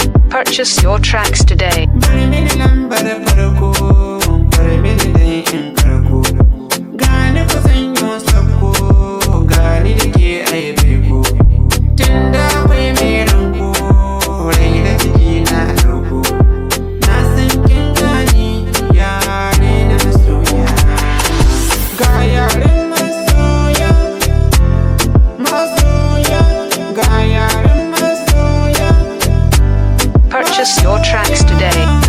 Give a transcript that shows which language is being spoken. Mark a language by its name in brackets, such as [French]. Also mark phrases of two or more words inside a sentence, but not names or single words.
[English] Purchase your tracks today. [Hausa] Bari mini lambar farko, bari mini dai in karko. Ga ni ku sanyo sakko, ga ni da ke ai baiko. Tun da akwai mai ranko, rai da jiki na ɗauko. Na san kin gani, yare na masoya. Ga yaren masoya, masoya, ga yaren masoya. [English] Purchase your tracks today.